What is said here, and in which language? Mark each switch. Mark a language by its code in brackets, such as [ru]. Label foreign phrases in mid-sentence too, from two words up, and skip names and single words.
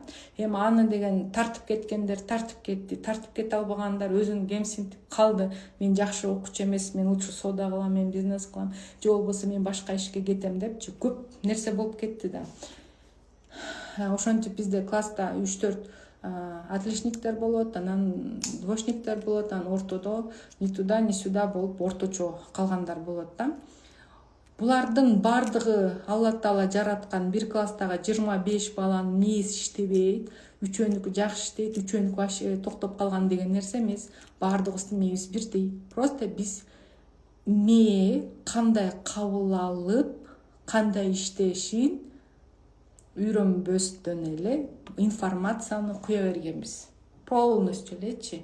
[ky] Эми аны деген тартып кеткендер тартып кетти, тартып кете албагандар өзүн кемсинтип калды. Мен жакшы окуучу эмес, мен лучше соода кылам, мен бизнес кылам, же болбосо мен башка ишке кетем депчи көп нерсе болуп кетти да. Ошентип бизде класста 3-4 отличниктер болот, анан двоечниктер болот, анан ортодо [ru] ни туда, ни сюда [ky] болуп орточо калгандар болот да. Булардын бардыгы Алла Таала жараткан 1 класстагы 25 баланын мээси иштебейт, үчөөнүкү жакшы иштейт, үчөөнүкү токтоп калган деген нерсе эмес. Бардыгыбыздын мээбиз бирдей. Просто биз мээ кандай кабыл алып кандай иштешин үйрөнбөстөн эле информацияны куя бергенбиз полностью элечи.